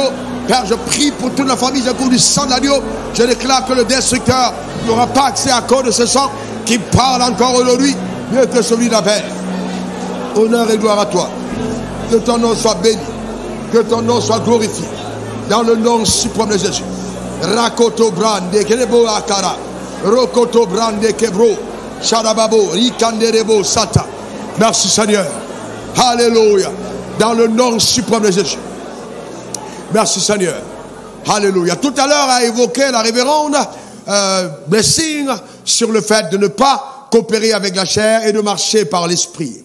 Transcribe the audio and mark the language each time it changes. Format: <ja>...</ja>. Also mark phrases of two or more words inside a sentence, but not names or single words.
<fr>Père, je prie pour toute la famille, je couvre du sang de l'agneau. Je déclare que le destructeur n'aura pas accès à cause de ce sang qui parle encore aujourd'hui, mieux que celui d'Abel. Honneur et gloire à toi. Que ton nom soit béni, que ton nom soit glorifié. Dans le nom suprême de Jésus. Rakoto brande kerebo akara. Rokoto brande kebro. Shadababo, rikanderebo sata. Merci Seigneur. Alléluia. Dans le nom suprême de Jésus. Merci Seigneur. Alléluia. Tout à l'heure a évoqué la révérende blessing sur le fait de ne pas coopérer avec la chair et de marcher par l'esprit.</fr>